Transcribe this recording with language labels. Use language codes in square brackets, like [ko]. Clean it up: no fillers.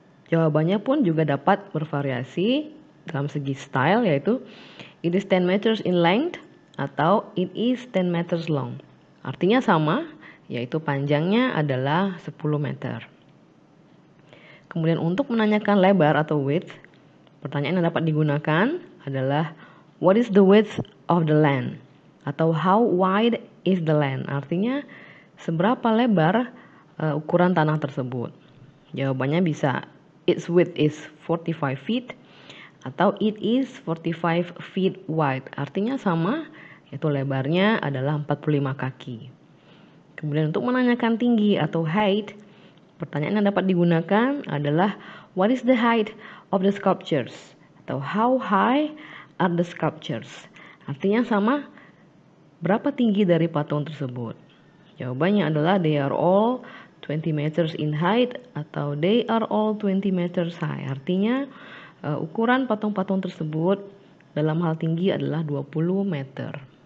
[id] Jawabannya pun juga dapat bervariasi dalam segi [en] style, [id] yaitu [en] it is 10 meters in length [id] atau [en] it is 10 meters long. [id] Artinya sama, yaitu panjangnya adalah 10 meter. Kemudian untuk menanyakan lebar atau width, pertanyaan yang dapat digunakan adalah [en] what is the width of the land? [id] Atau [en] how wide is the land? [id] Artinya seberapa lebar ukuran tanah tersebut. Jawabannya bisa [en] its width is 45 feet [id] atau [en] it is 45 feet wide. [id] Artinya sama, yaitu lebarnya adalah 45 kaki. Kemudian untuk menanyakan tinggi atau height, pertanyaan yang dapat digunakan adalah [en] what is the height of the sculptures? [id] Atau [en] how high are the sculptures? [id] Artinya sama, berapa tinggi dari patung tersebut? Jawabannya adalah [en] they are all 20 meters in height [id] atau [en] they are all 20 meters high. [id] Artinya ukuran patung-patung tersebut dalam hal tinggi adalah 20 meter.